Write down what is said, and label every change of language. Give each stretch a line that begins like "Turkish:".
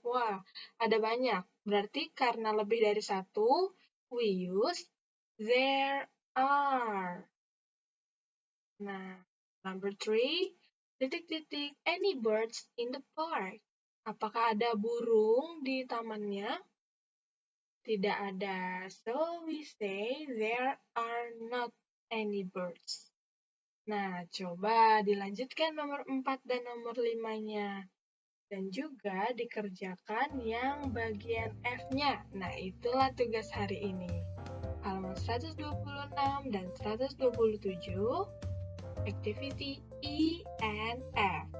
Indonesian: Wah, ada banyak. Berarti karena lebih dari satu,
English: we use there are.
Indonesian: Nah, number 3, titik-titik
English: any birds in the park.
Indonesian: Apakah ada burung di tamannya? Tidak ada.
English: So, we say there are not any birds.
Indonesian: Nah, coba dilanjutkan nomor 4 dan nomor 5-nya. Dan juga dikerjakan yang bagian F-nya. Nah, itulah tugas hari ini. Halaman 126 dan 127, activity E and F.